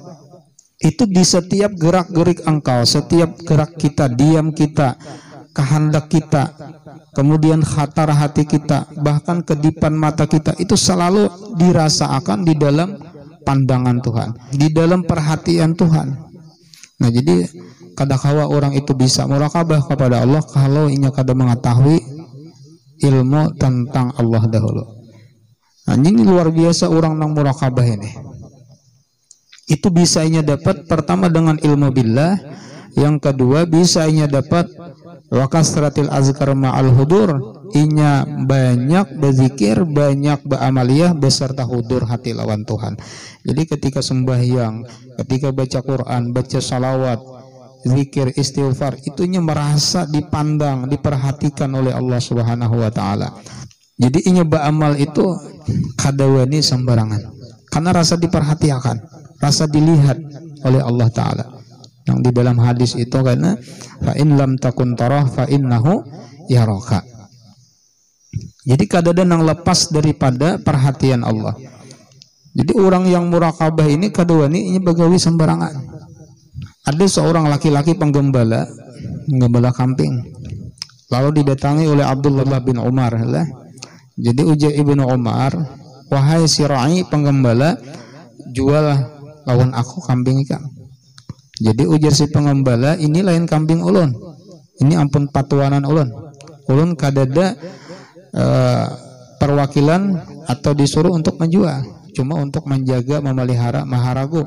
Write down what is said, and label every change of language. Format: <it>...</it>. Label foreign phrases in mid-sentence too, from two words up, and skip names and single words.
<id>Itu di setiap gerak-gerik engkau, setiap gerak kita, diam kita, kehendak kita, kemudian khatar hati kita, bahkan kedipan mata kita, itu selalu dirasakan di dalam pandangan Tuhan, di dalam perhatian Tuhan. Nah, jadi kadang-kala orang itu bisa murakabah kepada Allah kalau inya kada mengetahui ilmu tentang Allah dahulu. Nah, ini luar biasa orang nang murakabah ini. Itu bisa inya dapat pertama dengan ilmu billah, yang kedua bisa inya dapat</id> <ar>وكثرة الأذكار مع الحضور,</ar> <id>inya banyak berzikir, banyak beramaliyah beserta hudur hati lawan Tuhan. Jadi ketika sembahyang, ketika baca Quran, baca salawat, zikir, istighfar, itunya merasa dipandang, diperhatikan oleh Allah</id> <ar>سبحانه وتعالى.</ar> <id>Jadi inya beramal itu kadawani sembarangan. Karena rasa diperhatikan, rasa dilihat oleh Allah taala. Yang di dalam hadis itu karena</id> <ar>فإن لم تكن تراه فإنه يراك.</ar> <id>Jadi kadang-kadang yang lepas daripada perhatian Allah. Jadi orang yang murakabah ini kadawani ini bagawi sembarangan. Ada seorang laki-laki penggembala kambing, lalu didatangi oleh Abdullah bin Umar lah.</id> <bjn>Jadi ujar Ibnu Umar, wahai si ra'i penggembala, jual lawan aku kambing ikan. Jadi ujar si penggembala, ini lain kambing ulun, ini ampun patuanan ulun.</bjn> <id>Ulun kadada perwakilan atau disuruh untuk menjual, cuma untuk menjaga memelihara maharagu.</id>